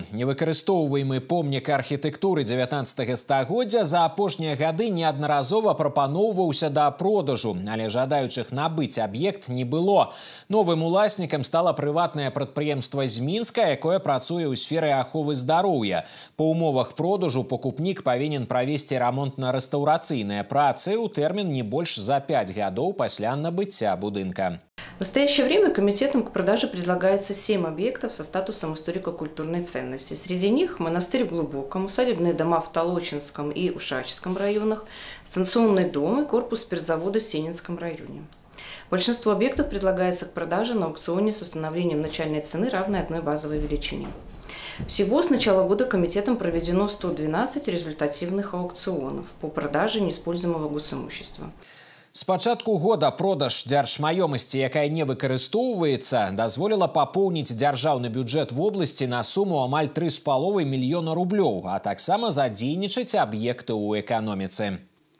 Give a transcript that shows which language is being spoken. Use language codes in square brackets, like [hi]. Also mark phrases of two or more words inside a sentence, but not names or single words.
[be] Невыкарыстоўваемы помнік архітэктуры 19 стагоддзя за апошнія гады неаднаразова прапаноўваўся да продажу, але жадаючых набыць аб'ект не было. Новым уласнікам стала прыватнае прадпрыемства з Мінска, якое працуе ў сферы аховы здароўя. Па умовах продажу пакупнік павінен правесці рамонтна-рэстаўрацыйныя працы ў тэрмін не больш за 5 гадоў пасля набыцця будынка. [ru] В настоящее время комитетом к продаже предлагается 7 объектов со статусом историко-культурной ценности. Среди них монастырь в Глубоком, усадебные дома в Толочинском и Ушачском районах, станционный дом и корпус спиртзавода в Сенинском районе. Большинство объектов предлагается к продаже на аукционе с установлением начальной цены, равной одной базовой величине. Всего с начала года комитетом проведено 112 результативных аукционов по продаже неиспользуемого госимущества. [be] С пачатку года продаж дзяржмаёмасці, якая не выкарыстоўваецца, дазволіла папоўніць дзяржаўны бюджэт вобласці на суму амаль 3,5 мільёна рублёў, а таксама задзейнічаць аб'екты ў эканоміцы.